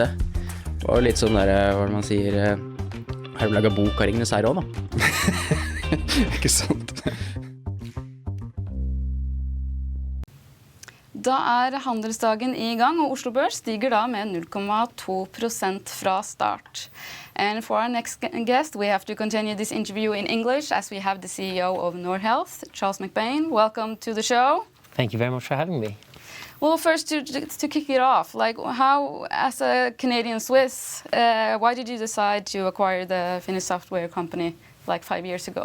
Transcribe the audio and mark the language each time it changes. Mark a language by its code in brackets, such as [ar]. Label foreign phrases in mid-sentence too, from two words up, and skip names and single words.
[no] Det var jo litt sånn der, hva man sier, har du laget bok av Ringenes herre også, da? Ikke sant? Da er handelsdagen i gang, og Oslo Børs stiger da med 0,2% fra start. [en] And for our next guest, we have to continue this interview in English as we have the CEO of Nordhealth, Charles MacBain. Welcome to the show. Thank you very much for having me. Well, first to kick it off, like how, as a Canadian Swiss, why did you decide to acquire the Finnish software company like 5 years ago?